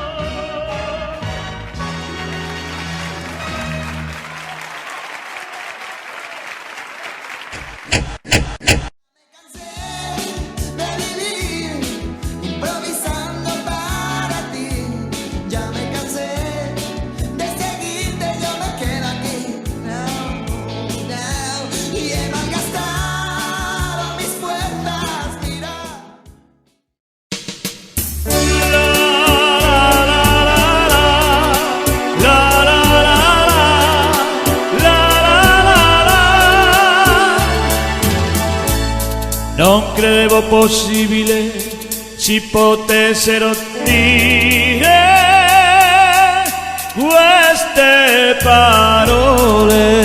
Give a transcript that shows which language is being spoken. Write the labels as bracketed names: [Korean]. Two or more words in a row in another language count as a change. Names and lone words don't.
[Spanish] De vivir improvisando para ti, ya me cansé de seguirte, yo me quedo aquí, [English] now, now, [Spanish] y he malgastado mis fuerzas, mira. [Italian] Non credevo possibile ci potessero dire queste parole.